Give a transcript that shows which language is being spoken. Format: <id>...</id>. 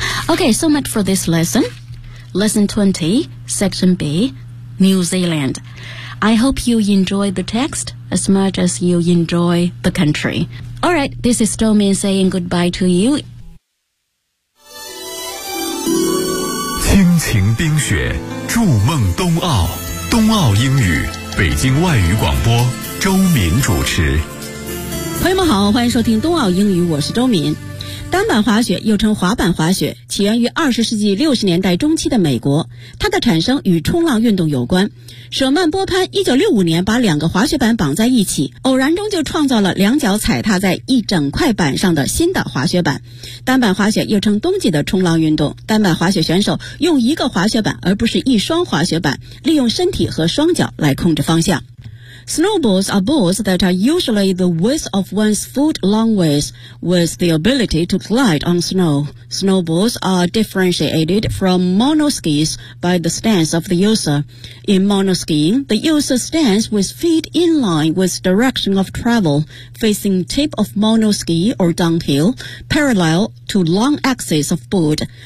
<en>OK, so much for this lesson Lesson 20, Section B, New Zealand I hope you enjoy the text as much as you enjoy the country Alright, this is Domin saying goodbye to you</en> <zh>晴冰雪，筑梦冬奥，冬奥英语，北京外语广播，周敏主持。朋友们好，欢迎收听冬奥英语，我是周敏。单板滑雪又称滑板滑雪，起源于20世纪60年代中期的美国，它的产生与冲浪运动有关。舍曼波潘1965年把两个滑雪板绑在一起，偶然中就创造了两脚踩踏在一整块板上的新的滑雪板。单板滑雪又称冬季的冲浪运动，单板滑雪选手用一个滑雪板而不是一双滑雪板，利用身体和双脚来控制方向。</zh> <en>Snowboards are boards that are usually the width of one's foot long ways, with the ability to glide on snow. Snowboards are differentiated from monoskis by the stance of the user. In monoskiing, the user stands with feet in line with direction of travel, facing tip of monoski or downhill, parallel to long axis of board.</en>